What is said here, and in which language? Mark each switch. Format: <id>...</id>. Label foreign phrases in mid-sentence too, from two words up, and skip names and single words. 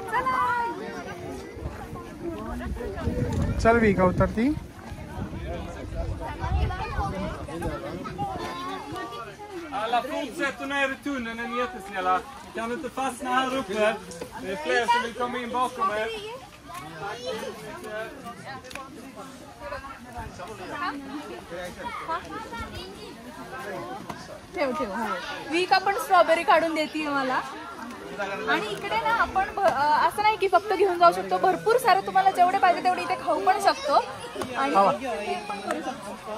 <mr>चल Vika उतरती.</mr> <sv>Alla fortsätter ner i tunneln, är ni jättesnälla. Kan du inte fastna här uppe? Det är fler som vill komma in bakom er.</sv> <mr>ठेव ठेव. वीक आपण स्ट्रॉबेरी काढून देते मला. आणि इकडे ना आपण असं नाही की फक्त घेऊन जाऊ शकतो, भरपूर सारं तुम्हाला जेवढे पाहिजे तेवढे इथे खाऊ पण शकतो आणि ते पण करू शकतो.</mr>